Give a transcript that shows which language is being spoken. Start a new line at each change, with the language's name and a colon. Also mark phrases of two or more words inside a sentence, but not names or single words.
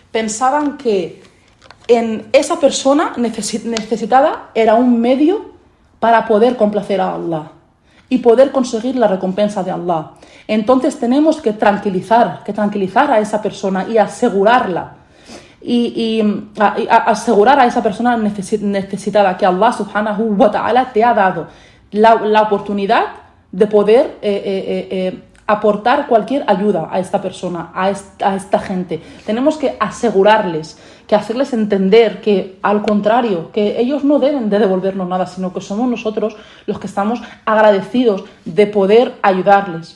Spanish: pensaban que en esa persona necesitada era un medio para poder complacer a Allah y poder conseguir la recompensa de Allah. Entonces tenemos que tranquilizar a esa persona y asegurarla y asegurar a esa persona necesitada que Allah
Arabic: سبحانه وتعالى
Spanish: te ha dado la oportunidad de poder aportar cualquier ayuda a esta persona, a esta gente. Tenemos que asegurarles, que hacerles entender que, al contrario, que ellos no deben de devolvernos nada, sino que somos nosotros los que estamos agradecidos de poder ayudarles.